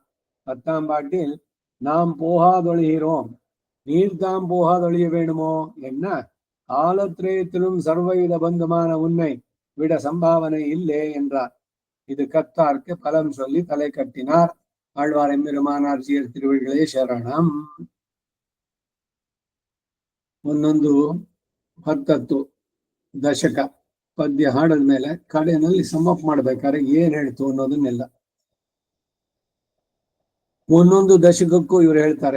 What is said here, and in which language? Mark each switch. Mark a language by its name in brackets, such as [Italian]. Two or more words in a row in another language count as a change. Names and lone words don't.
[Tamil] 10ஆம் பாட்டில் நாம் போகாதொழிகிறோம், நீர்தாம் போகாதொழிய வேணுமோ என்ன ஆலத்திரயத்திலும் சர்வவித பந்தமான உன்னை விட சம்பாவனை இல்லை என்றார். இது கத்தார்க்கு பலம் சொல்லி தலை கட்டினார். ஆழ்வார் எம்பெருமானார் சீர் திருவடிகளே ಶರಣಂ. [Kannada] ಒಂದೊಂದು 10 ದಶಕ ಪದ್ಯ ಹಾಡದ ಮೇಲೆ ಕಡೆಯಲ್ಲಿ ಸಮಪ್ ಮಾಡ್ಬೇಕಾದ್ರೆ ಏನ್ ಹೇಳ್ತು ಅನ್ನೋದನ್ನೆಲ್ಲ ಒಂದೊಂದು ದಶಕಕ್ಕೂ ಇವ್ರು ಹೇಳ್ತಾರೆ.